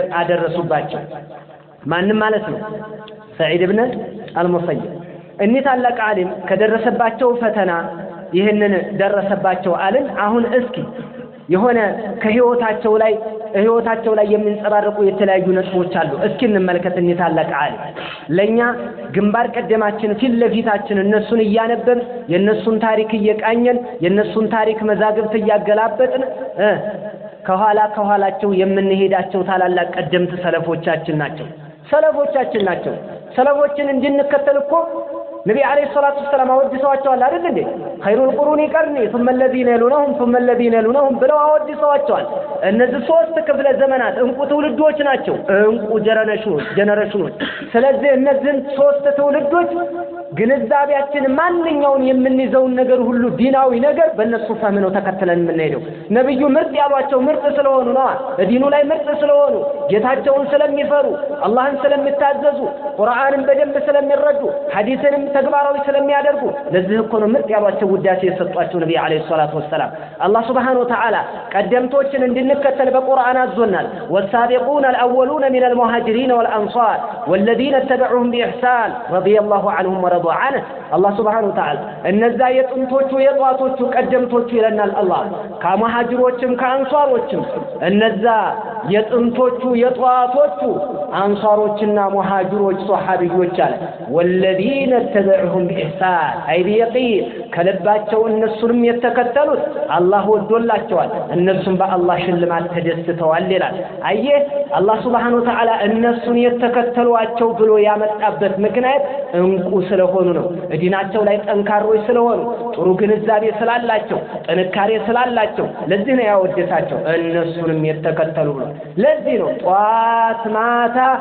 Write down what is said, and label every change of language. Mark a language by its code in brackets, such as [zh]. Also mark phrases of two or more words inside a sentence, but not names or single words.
[am] አደረሱባቸው ማንንም ማለት ነው ሰዒድ ኢብኑ አልሙሰይብ እኒህ ታላቅ ዓሊም ከደረሰባቸው ፈተና ይህንን ደረሰባቸው አልን አሁን እስኪ የሆነ ከህይወታቸው ላይ የሚንጸባረቁ የተለያዩ ነጥቦች አሉ እስኪ እንመልከት እኒህ ታላቅ ዓሊም ለኛ ግንባር ቀደማችን ፊት ለፊታችን እነሱን እያነበብን የነሱን ታሪክ እየቃኘን የነሱን ታሪክ መዛግብት እያገላበጥን ከኋላቸው የምንሄዳቸው ታላላቅ ቀደምት ሰለፎቻችን ናቸው ሰለፎችን እንድንከተል እኮ ነብዩ [ar] عليه الصلاة والسلام [am] አወድሰዋቸዋል አይደል እንዴ [ar] خير القرون قرني ثم الذين يلونهم [am] ብለው አወድሰዋቸዋል እነዚህ ሶስት ክፍለ ዘመናት እንቁ ትውልዶች ናቸው እንቁ ጀነሬሽኖች ስለዚህ እነዚህን ሶስት ትውልዶች ግንዛቤያችን ማንኛውን የምንይዘውን ነገር ሁሉ ዲናዊ ነገር በእነሱ ፈህም ነው ተከትለን የምንሄደው ነብዩ ምርጥ ያሏቸው ምርጥ ስለሆኑ ነው ዲኑ ላይ ምርጥ ስለሆኑ ጌታቸውን ስለሚፈሩ አላህን ስለሚታዘዙ ቁርአንን በደንብ ስለሚረዱ ሐዲስንም ተግባራዊ ስለሚያደርጉ ለዚህ እኮ ነው ምርጥ ያሏቸው ውዳሴ የሰጧቸው ነብዩ [ar] عليه الصلاة والسلام [am] አላህ [ar] سبحانه وتعالى [am] ቀደምቶችን እንድንከተል በቁርአን አዞናል [ar] والسابقون الأولون من المهاجرين والأنصار والذين اتبعوهم بإحسان رضي الله عنهم ورضوا عنه الله سبحانه وتعالى [am] እነዛ የጥንቶቹ የጧቶቹ ቀደምቶቹ ይለናል አላህ ከመሃጅሮችም ከአንሷሮችም እነዛ የጥንቶቹ የጧቶቹ አንሷሮችና መሃጅሮች ሷሃቢዎች አለ [ar] والذين اتبعوهم بإحسان أي بيقين [am] ከልባቸው እነሱንም የተከተሉት አላህ ወዶላቸዋል እነሱም በአላህ ሽልማት ተደስተዋል ይላል አየህ አላህ [ar] سبحانه وتعالى [am] እነሱን የተከተሏቸው ብሎ ያመጣበት ምክንያት እንቁ ስለሆኑ ነው ዲናቸው ላይ ጠንካሮች ስለሆኑ ጥሩ ግንዛቤ ስላላቸው ጥንካሬ ስላላቸው ለዚህ ነው ያወደሳቸው እነሱንም የተከተሉ ብሎ ለዚህ ነው ጧት ማታ